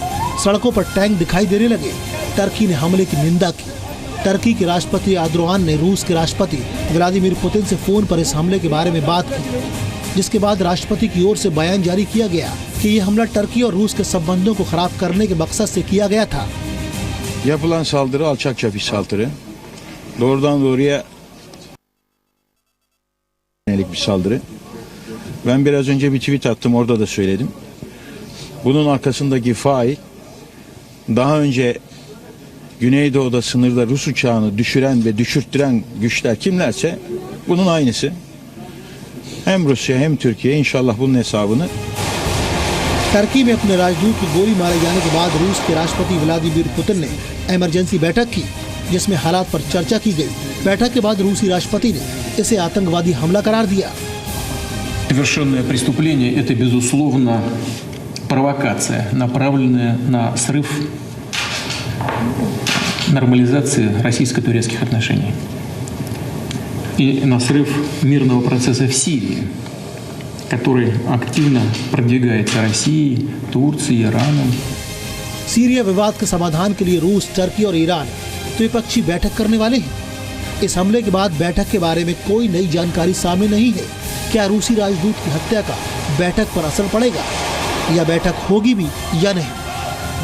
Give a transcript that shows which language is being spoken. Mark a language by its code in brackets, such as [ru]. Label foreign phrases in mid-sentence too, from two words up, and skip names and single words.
[hi] सड़कों पर टैंक दिखाई देने लगे। टर्की ने हमले की निंदा की। टर्की के राष्ट्रपति एर्दोगान ने रूस के राष्ट्रपति व्लादिमीर पुतिन से फोन पर इस हमले के बारे में बात की, जिसके बाद राष्ट्रपति की ओर से बयान जारी किया गया कि यह हमला टर्की और रूस के संबंधों को खराब करने के मकसद से किया गया था। [tr] Yapılan saldırı alçakça bir saldırı. Doğrudan doğruya yönelik bir saldırı. Ben biraz önce bir tweet attım, orada da söyledim. Bunun arkasındaki fail daha önce Güneydoğu'da sınırda Rus uçağını düşüren ve düşürttüren güçler kimlerse bunun aynısı. Hem Rusya hem Türkiye inşallah bunun hesabını. [hi] टर्की में अपने राजदूत की गोली मारे जाने के बाद रूस के राष्ट्रपति व्लादिमीर पुतिन ने इमरजेंसी बैठक की, जिसमें हालात पर चर्चा की गई। बैठक के बाद रूसी राष्ट्रपति ने इसे आतंकवादी हमला करार दिया। [ru] Совершенное преступление – это, безусловно, провокация, направленная на срыв нормализации российско-турецких отношений и на срыв мирного процесса в Сирии, который активно продвигается Россией, Турцией, Ираном. [hi] सीरिया विवाद के समाधान के लिए रूस, टर्की और ईरान द्विपक्षीय बैठक करने वाले हैं। इस हमले के बाद बैठक के बारे में कोई नई जानकारी सामने नहीं है। क्या रूसी राजदूत की हत्या का बैठक पर असर पड़ेगा या बैठक होगी भी या नहीं?